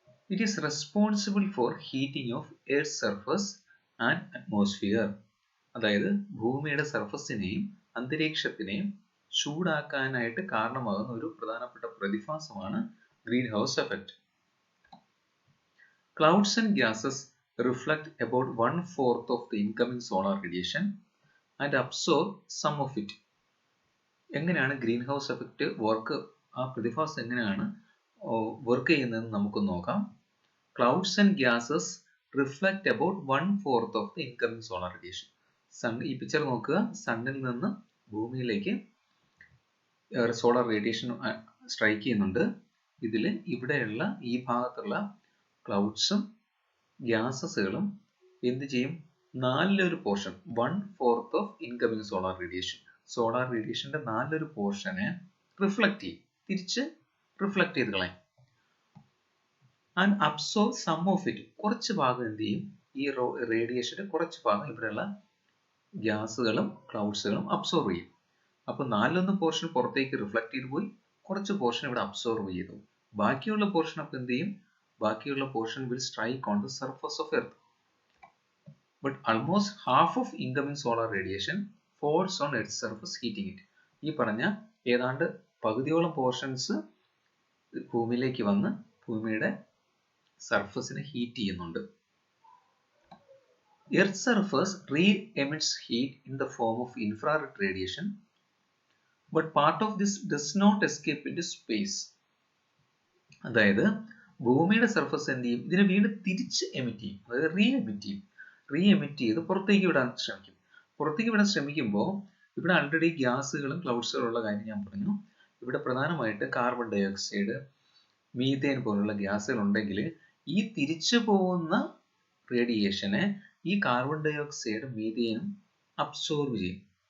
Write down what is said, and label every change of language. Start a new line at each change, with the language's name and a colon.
English: It is responsible for heating of air surface and atmosphere.
Malayalam: അതായത് ഭൂമിയുടെ സർഫസിനെയും അന്തരീക്ഷത്തിനെയും ചൂടാക്കാനായിട്ട് കാരണമാകുന്ന ഒരു പ്രധാനപ്പെട്ട പ്രതിഭാസമാണ് green house effect.
English: Clouds and gases reflect about 1/4 of the incoming solar radiation and absorb some of it.
Malayalam: എങ്ങനെയാണ് green house effect work, ആ പ്രതിഭാസം എങ്ങനെയാണ് വർക്ക് ചെയ്യുന്നതെന്ന് നമുക്ക് നോക്കാം.
English: Clouds and gases reflect about 1/4 of the incoming solar radiation.
Malayalam: ഈ picture നോക്കുക. സണ്ണിൽ നിന്ന് ഭൂമിയിലേക്ക് സോളാർ റേഡിയേഷൻ സ്ട്രൈക്ക് ചെയ്യുന്നുണ്ട്. ഇതിൽ ഇവിടെയുള്ള ഈ ഭാഗത്തുള്ള ക്ലൗഡ്സും ഗ്യാസസുകളും എന്ത് ചെയ്യും? 4 portion,
English: 1/4 of incoming solar radiation,
Malayalam: solar റേഡിയേഷന്റെ 4 പോർഷനെ റിഫ്ലക്ട് ചെയ്യും, തിരിച്ച് റിഫ്ലക്ട് ചെയ്ത് കളയും.
English: and absorb some of it,
Malayalam: കുറച്ച് ഭാഗം എന്ത് ചെയ്യും? ഈ റേഡിയേഷന്റെ കുറച്ച് ഭാഗം ഇവിടെയുള്ള ഗ്യാസുകളും ക്ലൗഡ്സുകളും അബ്സോർബ് ചെയ്യും. അപ്പൊ 4 പോർഷൻ പുറത്തേക്ക് റിഫ്ലക്ട് ചെയ്ത് പോയി, കുറച്ച് പോർഷൻ ഇവിടെ അബ്സോർബ് ചെയ്തു. ബാക്കിയുള്ള പോർഷൻ അപ്പൊ എന്ത് ചെയ്യും? ബാക്കിയുള്ള portion
English: will strike on the surface of earth. But almost half of incoming solar radiation falls on earth's surface, heating it.
Malayalam: ഈ പറഞ്ഞ ഏതാണ്ട് പകുതിയോളം പോർഷൻസ് ഭൂമിയിലേക്ക് വന്ന് ഭൂമിയുടെ സർഫസിനെ ഹീറ്റ് ചെയ്യുന്നുണ്ട്.
English: Earth's surface re-emits heat in the form of infrared radiation, but part of this does not escape into space.
Malayalam: അതായത് ഭൂമിയുടെ സർഫസ് എന്ത് ചെയ്യും? ഇതിനെ വീണ്ടും തിരിച്ച് എമിറ്റ് ചെയ്യും, അതായത് റീഎമിറ്റ് ചെയ്ത് പുറത്തേക്ക് വിടാൻ ശ്രമിക്കും. പുറത്തേക്ക് വിടാൻ ശ്രമിക്കുമ്പോൾ ഇവിടെ ആൾറെഡി ഗ്യാസുകളും ക്ലൗഡ്സുകളും ഉള്ള കാര്യം ഞാൻ പറഞ്ഞു. ഇവിടെ പ്രധാനമായിട്ട് കാർബൺ ഡൈ ഓക്സൈഡ്, മീഥേൻ പോലുള്ള ഗ്യാസുകൾ ഉണ്ടെങ്കിൽ ഈ തിരിച്ചു പോകുന്ന റേഡിയേഷനെ ഈ കാർബൺ ഡൈ ഓക്സൈഡും മീഥേനും അബ്സോർബ് ചെയ്യും.